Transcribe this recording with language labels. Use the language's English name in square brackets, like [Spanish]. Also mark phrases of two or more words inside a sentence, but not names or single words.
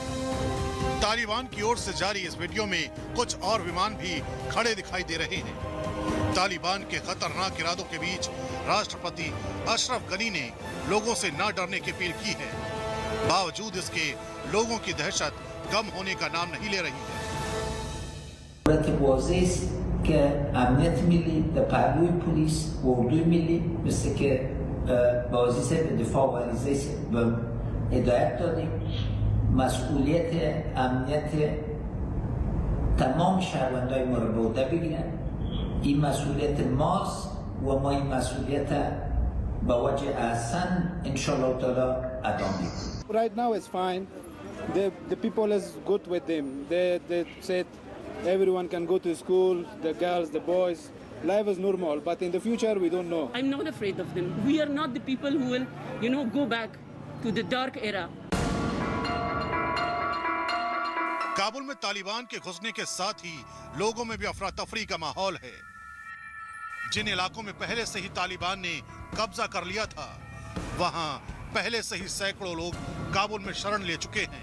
[Hindi] तालिबान की ओर से जारी इस वीडियो में कुछ और विमान भी खड़े दिखाई दे रहे हैं। तालिबान के खतरनाक इरादों के बीच राष्ट्रपति अशरफ गनी ने लोगों से न डरने की अपील की है। बावजूद इसके लोगों की दहशत कम होने का नाम नहीं ले रही है। [Persian] که امنیت ملی در پهلوی پلیس و اردوی ملی مثل که بازیسه به دفاع و عریضه به هدایت دادیم. مسئولیت امنیت تمام شهروندای ما رو به عهده بگیرن. این مسئولیت ماست و ما این مسئولیت به وجه احسن [Arabic] انشاءالله تعالی [Persian] ادا میکنیم. [English] Right now it's fine. the people is good with them. They said everyone can go to school, the girls, the boys. Life is normal, but in the future we don't know. I'm not afraid of them. We are not the people who will, go back to the dark era. [Hindi] काबुल में तालिबान के घुसने के साथ ही लोगों में भी अफरा तफरी का माहौल है। जिन इलाकों में पहले से ही तालिबान ने कब्जा कर लिया था, वहां पहले से ही सैकड़ों लोग काबुल में शरण ले चुके हैं।